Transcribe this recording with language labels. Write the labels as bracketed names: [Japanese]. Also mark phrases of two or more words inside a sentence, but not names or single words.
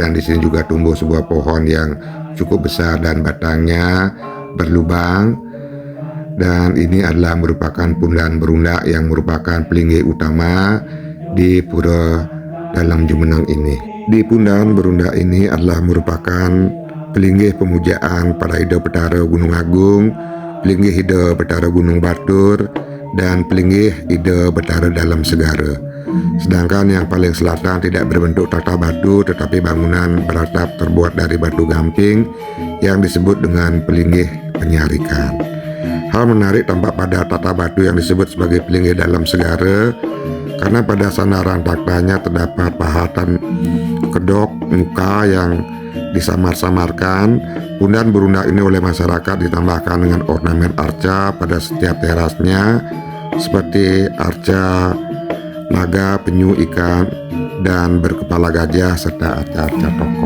[Indonesian] Dan di sini juga tumbuh sebuah pohon yang cukup besar dan batangnya berlubang. Dan ini adalah merupakan pundan berundak yang merupakan pelinggih utama di Pura Dalem Jumeneng ini. Di pundan berundak ini adalah merupakan pelinggih pemujaan pada Ida Betara Gunung Agung, pelinggih Ida Betara Gunung Batur, dan pelinggih Ida Betara Dalem Segara. Sedangkan yang paling selatan tidak berbentuk tata batu tetapi bangunan beratap terbuat dari batu gamping yang disebut dengan pelinggih penyarikan. Hal menarik tampak pada tata batu yang disebut sebagai pelinggih Dalem Segara, karena pada sandaran taktanya terdapat pahatan kedok muka yang disamar-samarkan. Pundan berundak ini oleh masyarakat ditambahkan dengan ornamen arca pada setiap terasnya seperti arca naga, penyu, ikan, dan berkepala gajah serta arca-arca tokoh.